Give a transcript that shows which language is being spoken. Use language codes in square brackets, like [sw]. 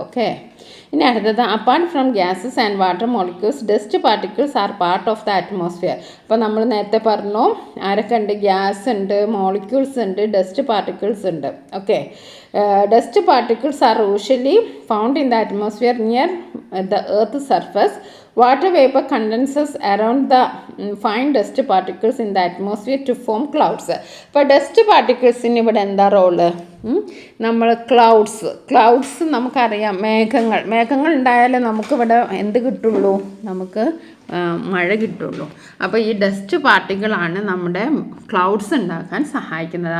[en] okay, [ml] ഇനി അടുത്തത്, [en] Apart from gases and water molecules dust particles are part of the atmosphere. [ml] അപ്പോൾ നമ്മൾ നേരത്തെ പറഞ്ഞു ആരൊക്കെ ഉണ്ട്? ഗ്യാസ് ഉണ്ട്, മോളിക്യൂൾസ് ഉണ്ട്, ഡസ്റ്റ് പാർട്ടിക്കിൾസ് ഉണ്ട്. [en] Okay, dust particles are usually found in the atmosphere near the earth surface. Water vapor condenses around the fine dust particles in the atmosphere to form clouds. [ml] അപ്പോൾ dust പാർട്ടിക്കിൾസിന് ഇവിടെ എന്താ role? നമ്മൾ clouds നമുക്കറിയാം, മേഘങ്ങൾ ഉണ്ടായാലേ നമുക്കിവിടെ എന്ത് കിട്ടുള്ളൂ? നമുക്ക് മഴ കിട്ടുള്ളൂ. അപ്പോൾ ഈ ഡസ്റ്റ് പാർട്ടിക്കിളാണ് നമ്മുടെ ക്ലൗഡ്സ് ഉണ്ടാക്കാൻ സഹായിക്കുന്നത്.